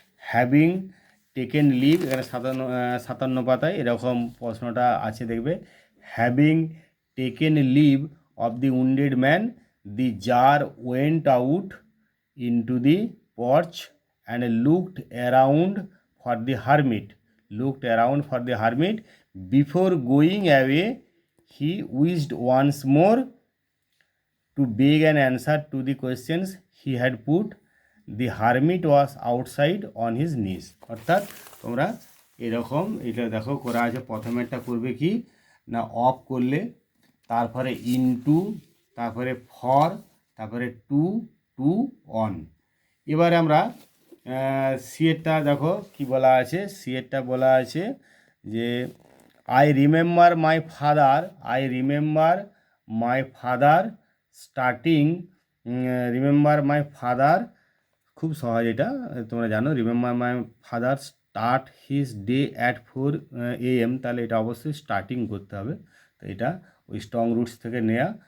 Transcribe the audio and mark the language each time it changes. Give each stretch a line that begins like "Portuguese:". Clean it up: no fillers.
English: having taken leave,
Bangla: এখানে 57 পাতায় এরকম প্রশ্নটা আছে দেখবে।
English: Having taken leave of the wounded man, the tsar went out into the porch and looked around for the hermit, looked around for the hermit. Before going away, he wished once more to beg an answer to the questions he had put. The hermit was outside on his knees.
Bangla: অর্থাৎ তোমরা এরকম এটা দেখো করা আছে, প্রথমেরটা করবে কি না, অফ করলে, তারপরে ইনটু, তারপরে ফর, তারপরে টু, টু অন। এবারে আমরা সিএরটা দেখো কি বলা আছে, সিএরটা বলা আছে যে
English: I remember my father, I remember my father starting,
Bangla: remember my father, খুব সহজ এটা তোমরা জানো,
English: Remember my father start his day at 4 AM।
Bangla: তাহলে এটা অবশ্যই স্টার্টিং করতে হবে, তো এটা ওই স্ট্রং রুটস থেকে নেওয়া।